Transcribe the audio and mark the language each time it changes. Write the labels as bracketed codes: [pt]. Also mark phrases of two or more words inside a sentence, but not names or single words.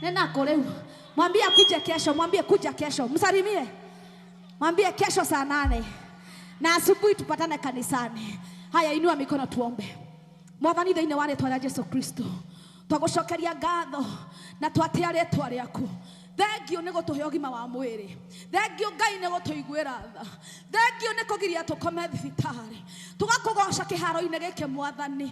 [sw] ako leo. Mwambie akuje kesho, mwambie kuja kesho. Msalimie. Mwambie kesho saa 8. Na asubuhi tupatane kanisani. Haya, inua mikono tuombe. [ki] Mwathani thĩinĩ wa rĩĩtwa rĩa Jesu Kristo. Twagucokeria ngatho na twatia rĩĩtwa rĩaku. Thengio nĩ gũtũhe ũgima wa mwĩrĩ. Thengio Ngai nĩ gũtũiguĩra tha. Thengio nĩ kũgiria tũkome thibitarĩ. Tũgakũgoca kĩharo-inĩ gĩkĩ Mwathani.